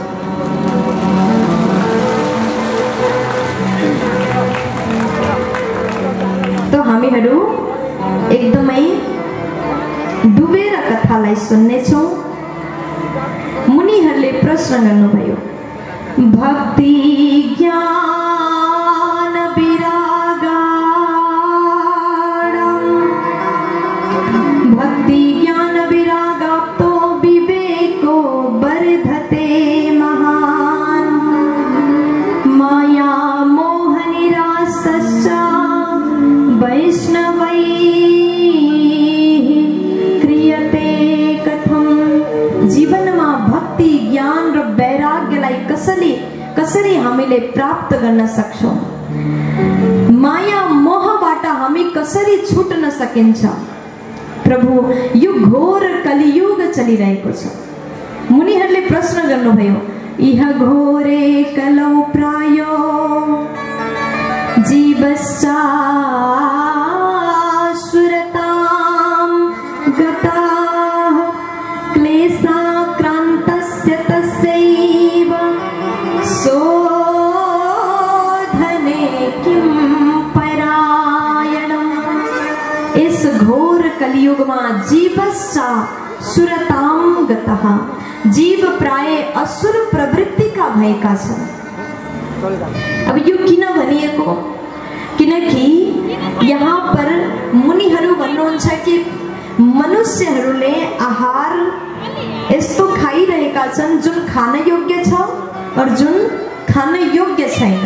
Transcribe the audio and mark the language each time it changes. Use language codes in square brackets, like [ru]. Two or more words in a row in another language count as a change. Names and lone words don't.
[ne] तो हामीहरू एकदमै डुबेर कथालाई सुन्नेछौँ। मुनिहरूले प्रश्न गर्नुभयो, भक्ति [sa] ज्ञान विरागाणं भक्ति ज्ञान विरागाप्तो विवेको वर्धते महान माया मोह निरासश्च वैष्णवैः क्रियते कथम। [ne] जीवनमा भक्ति ज्ञान र वैराग्यलाई कसरी हामीले प्राप्त गर्न सक्छौं, माया मोहबाट हामी कसरी छुट्न सकिन्छ। प्रभु, यो घोर कलियुग चलिरहेको छ। मुनिहरूले प्रश्न गर्नुभयो, [sa] इह घोरे कलौ प्रायो जीवश्चासुरतां गताः क्लेशाक्रान्तस्य तस्यैव शोधने किं परायणम्। [hi] इस घोर कलियुग में [sa] जीवश्चासुरतां गतः, [ne] जीव प्राय असुर प्रवृत्ति का भएका छन्। अब यो किन भनिएको, किनकि यहाँ पर मुनिहरू भन्नुहुन्छ कि मनुष्यहरूले आहार यस्तो खाइरहेका छन् जुन खान योग्य छ और जुन खान योग्य छैन।